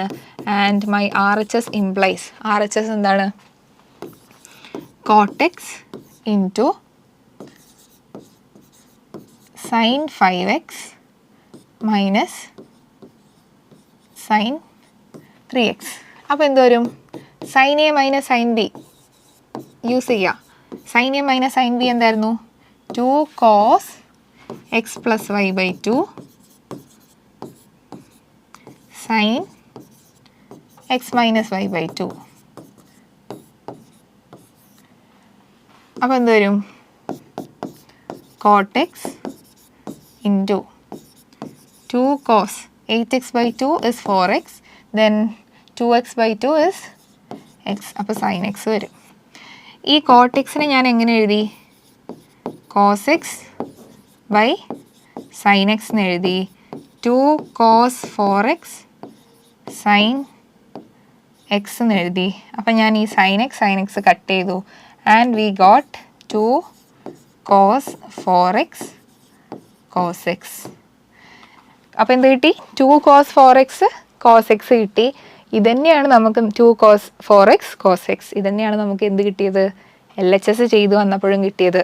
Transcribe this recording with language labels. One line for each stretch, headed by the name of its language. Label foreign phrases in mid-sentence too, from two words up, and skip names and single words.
English: and my RHS implies, RHS എന്താണ്? cot x into sin 5x minus sin 3x.
Malayalam: അപ്പോൾ എന്ത് വരും?
English: sin a minus sin b use ചെയ്യുക. sin a minus sin b എന്തായിരുന്നു? 2 cos x plus y by 2 sin x minus y by 2.
Malayalam: അപ്പോൾ എന്ത് വരും?
English: cot x into 2 cos 8x by 2 is 4x, then 2x by 2 is x.
Malayalam: അപ്പോൾ sin x വരും. ഈ cot xനെ ഞാൻ എങ്ങനെ എഴുതി?
English: cos x by sin x
Malayalam: എന്ന് എഴുതി. 2 cos 4x sin x എന്ന് എഴുതി. അപ്പം ഞാൻ ഈ sin x കട്ട് ചെയ്തു.
English: And we got 2 cos 4x cos x.
Malayalam: അപ്പോൾ എന്ത് കിട്ടി? 2 cos 4x cos x കിട്ടി. ഇതന്നെയാണ് നമുക്ക് 2 cos 4x cos x. ഇതന്നെയാണ് നമുക്ക് എന്ത് കിട്ടിയത്? LHS ചെയ്തു വന്നപ്പോഴും കിട്ടിയത്.